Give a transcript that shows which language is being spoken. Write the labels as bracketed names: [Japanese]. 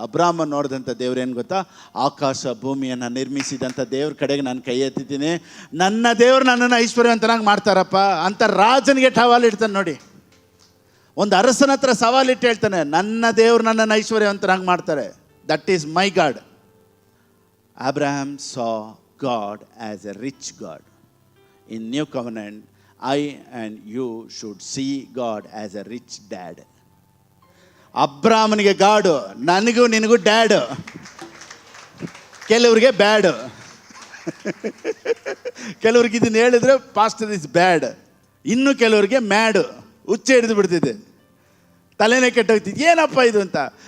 [Kannada] ಅಬ್ರಾಹ್ಮ ನೋಡಿದಂಥ ದೇವ್ರು ಏನು ಗೊತ್ತಾ? ಆಕಾಶ ಭೂಮಿಯನ್ನು ನಿರ್ಮಿಸಿದಂಥ ದೇವ್ರ ಕಡೆಗೆ ನಾನು ಕೈ ಎತ್ತಿದ್ದೀನಿ. ನನ್ನ ದೇವ್ರು ನನ್ನನ್ನು ಐಶ್ವರ್ಯವಂತನಾಗಿ ಮಾಡ್ತಾರಪ್ಪ ಅಂತ ರಾಜನಿಗೆ ಸವಾಲಿಡ್ತಾನೆ. ನೋಡಿ, ಒಂದು ಅರಸನ ಹತ್ರ ಸವಾಲಿಟ್ಟು ಹೇಳ್ತಾನೆ, ನನ್ನ ದೇವ್ರು ನನ್ನನ್ನು ಐಶ್ವರ್ಯವಂತನಾಗಿ ಮಾಡ್ತಾರೆ. [English] That is my God. Abraham saw God as a rich God. In New Covenant, I and you should see God as a rich dad. [Kannada] ಅಬ್ರಾಹ್ಮನಿಗೆ ಗಾಡು, ನನಗೂ ನಿನಗೂ ಡ್ಯಾಡು, ಕೆಲವ್ರಿಗೆ ಬ್ಯಾಡು. ಕೆಲವ್ರಿಗೆ ಇದನ್ನ ಹೇಳಿದ್ರೆ [English] pastor is bad, [Kannada] ಇನ್ನು ಕೆಲವ್ರಿಗೆ ಮ್ಯಾಡು, ಹುಚ್ಚ ಹಿಡಿದು ಬಿಡ್ತಿದೆ, ತಲೆನೇ ಕೆಟ್ಟೋಗ್ತಿದ್ದೆ, ಏನಪ್ಪ ಇದು ಅಂತ.